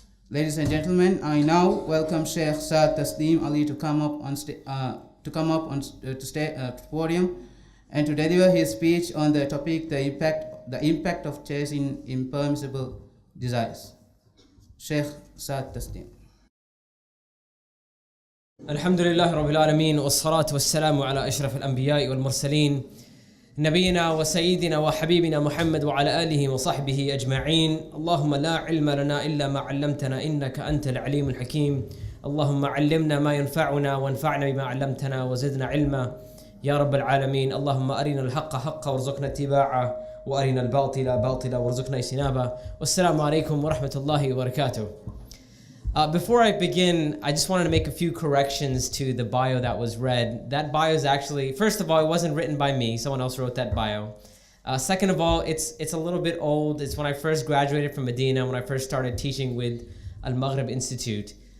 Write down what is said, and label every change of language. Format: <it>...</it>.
<en>Ladies and gentlemen, I now welcome Sheikh Saad Tasleem Addu to come up on the podium and to deliver his speech on the topic, the impact of chasing impermissible desires. Sheikh Saad Tasleem.</en> <ar>الحمد لله رب العالمين والصلاة والسلام على أشرف الأنبياء والمرسلين نبينا وسيدنا وحبيبنا محمد وعلى آله وصحبه أجمعين. اللهم لا علم لنا إلا ما علمتنا إنك أنت العليم الحكيم. اللهم علمنا ما ينفعنا وانفعنا بما علمتنا وزدنا علما يا رب العالمين. اللهم أرنا الحق حقا وارزقنا اتباعه وأرنا الباطل باطلا وارزقنا اجتنابه. والسلام عليكم ورحمة الله وبركاته.</ar> <en>Before I begin, I just wanted to make a few corrections to the bio that was read. That bio is actually, first of all, it wasn't written by me. Someone else wrote that bio. Second of all, it's a little bit old. It's when I first graduated from Medina, when I first started teaching with Al-Maghrib Institute.</en>